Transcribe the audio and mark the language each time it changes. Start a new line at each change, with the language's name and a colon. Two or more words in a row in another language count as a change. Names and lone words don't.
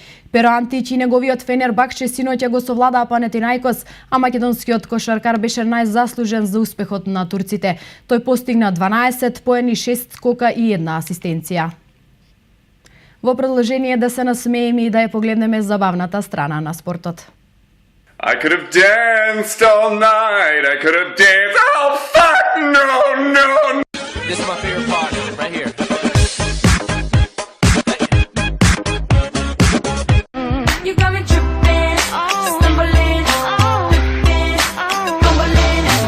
Macedonian: Pero Антич и неговиот Фенербахче синоќа го совладаа Панатирајкос, а македонскиот кошаркар беше најзаслужен за успехот на турците. Тој постигна 12 поени, 6 скока и 1 асистенција. Во продолжение да се насмееме и да ја погледнеме забавната страна на спортот.
English: I could have danced all night, I could have danced, oh fuck, no. This is my favorite part, right here. You got me tripping, stumbling, flipping, fumbling.